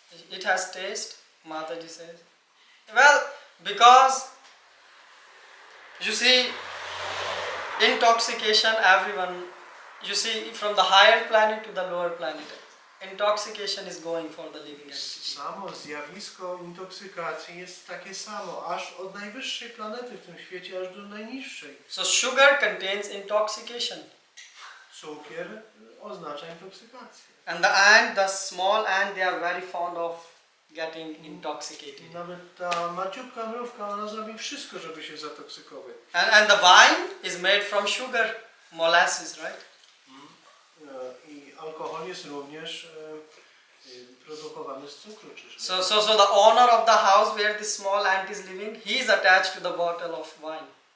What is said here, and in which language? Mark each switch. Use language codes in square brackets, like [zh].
[en] It has taste, Mataji says. Well, because you see, intoxication, everyone, you see, from the higher planet to the lower planet, intoxication is going for the living entity. [pl] Samo zjawisko intoksykacji jest takie samo, aż od najwyższej planety w tym świecie, aż do najniższej. [en] So sugar contains intoxication. [pl] Cukier oznacza intoksykację. [en] And the ant, the small ant, they are very fond of getting intoxicated. [pl] Nawet ta maciupka mrówka, ona zrobi wszystko, żeby się zatoksykować. [en] And the wine is made from sugar, molasses, right? [pl] I alkohol jest również produkowany z cukru. [en] So the owner of the house where this small ant is living, he is attached to the bottle of wine.